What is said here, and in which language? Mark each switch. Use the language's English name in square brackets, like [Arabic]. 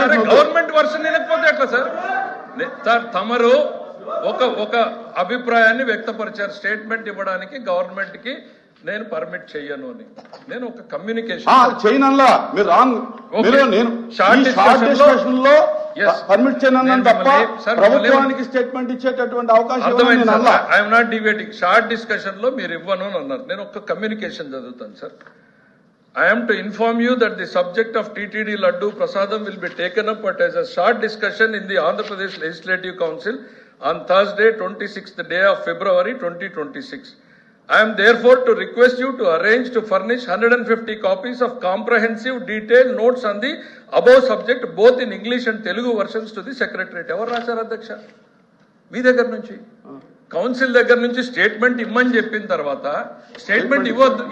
[Telugu] Government version వినకపోతే ఎట్లా sir? Sir తమరు ఒక అభిప్రాయాన్ని వ్యక్తపరిచారు, స్టేట్మెంట్ ఇవ్వడానికి గవర్నమెంట్ కి నేను పర్మిట్ చెయ్యను అని. నేను ఒక కమ్యూనికేషన్ చేయనల్లా మీరు రాంగ్. నేను షార్ట్ డిస్కషన్ లో పర్మిట్ చేయను తప్ప ప్రభుత్వానికి స్టేట్మెంట్ ఇచ్చేటటువంటి అవకాశం [English] I'm not debating. [Telugu] Short discussion లో మీరు ఇవ్వను అని అన్నారు. నేను ఒక కమ్యూనికేషన్ చదువుతాను sir. [English] I am to inform you that the subject of TTD Laddu Prasadam will be taken up as a short discussion in the Andhra Pradesh Legislative Council on Thursday, 26th day of February 2026. I am therefore to request you to arrange to furnish 150 copies of comprehensive detailed notes on the above subject both in English and Telugu versions to the Secretariat. [Telugu] Evaru rasaru Adhyaksha? మీ దగ్గర నుంచి council దగ్గర నుంచి statement ఇమ్మని చెప్పిన తర్వాత statement ఇవ్వద్దు.